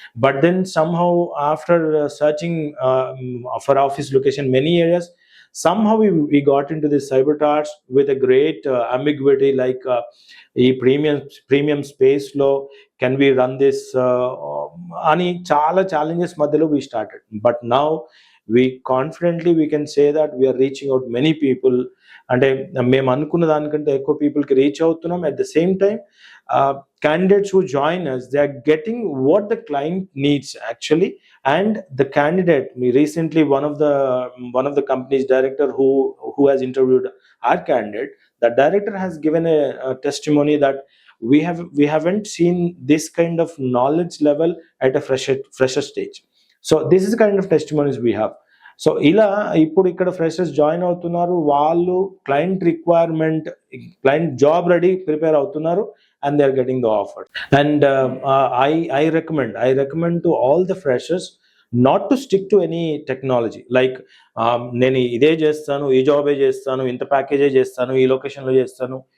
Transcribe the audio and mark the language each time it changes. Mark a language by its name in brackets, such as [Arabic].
[English] But then somehow after searching for office location many areas, somehow we got into this cyber towers with a great ambiguity, like [Telugu] ఈ premium స్పేస్లో can we run this అని చాలా challenges మధ్యలో we started. [English] But now we can say that we are reaching out many people. [Telugu] అంటే మేము అనుకున్న దానికంటే ఎక్కువ పీపుల్కి రీచ్ అవుతున్నాం. [English] At the same time candidates who join us, they are getting what the client needs actually. And the candidate, recently one of the company's director who has interviewed our candidate, the director has given a testimony that we haven't seen this kind of knowledge level at a fresher stage. So this is the kind of testimonies we have. [Telugu] So ఇలా ఇప్పుడు ఇక్కడ freshers join అవుతున్నారు, వాళ్ళు client requirement, client job ready prepare అవుతున్నారు, [English] and they are getting the offer. And I recommend to all the freshers not to stick to any technology like [Telugu] నేను ఇదే చేస్తాను, ఈ జాబే చేస్తాను, ఇంత ప్యాకేజే చేస్తాను, ఈ లొకేషన్లో చేస్తాను.